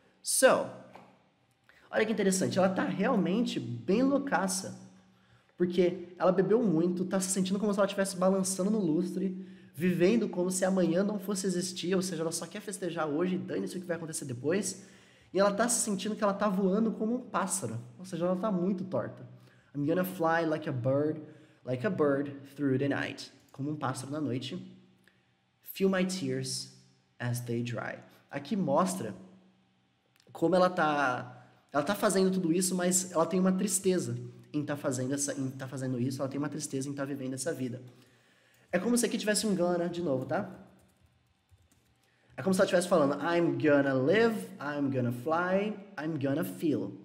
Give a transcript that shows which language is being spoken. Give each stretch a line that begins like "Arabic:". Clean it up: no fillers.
Portuguese: So, olha que interessante, ela está realmente bem loucaça, porque ela bebeu muito, está se sentindo como se ela estivesse balançando no lustre, vivendo como se amanhã não fosse existir, ou seja, ela só quer festejar hoje e dane-se o que vai acontecer depois. E ela está se sentindo que ela está voando como um pássaro. Ou seja, ela está muito torta.
English: I'm gonna fly like a bird through the night.
Portuguese: Como um pássaro na noite.
English: Feel my tears as they dry.
Portuguese: Aqui mostra como ela tá fazendo tudo isso, mas ela tem uma tristeza em estar fazendo isso. Ela tem uma tristeza em estar vivendo essa vida. É como se aqui tivesse um gonna de novo, tá? É como se ela estivesse falando
English: I'm gonna live, I'm gonna fly, I'm gonna feel.